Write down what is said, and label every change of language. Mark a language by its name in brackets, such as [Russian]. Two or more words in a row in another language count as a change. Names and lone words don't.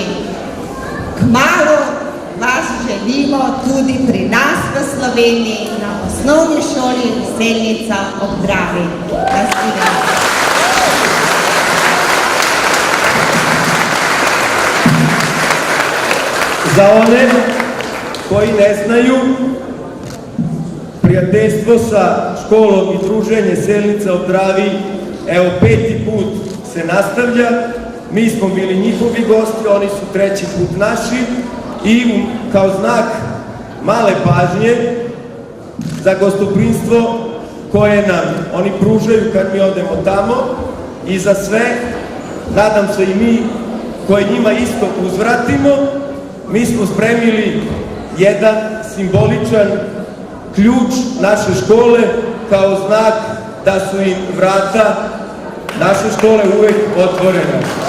[Slovenian] Kmalu vas želimo tudi pri nas v Sloveniji na osnovni šoli Selnica ob Dravi. Nasvidenje. [Serbian] Za one koji ne znaju, prijateljstvo sa školom i druženje Selnica ob Dravi, evo 5. put se nastavlja. Mi smo bili njihovi gosti, oni su 3. put naši i kao znak male pažnje za gostoprimstvo koje nam oni pružaju kad mi odemo tamo i za sve, nadam se i mi koje njima isto uzvratimo, mi smo spremili jedan simboličan ključ naše škole kao znak da su im vrata naše škole uvek otvorena.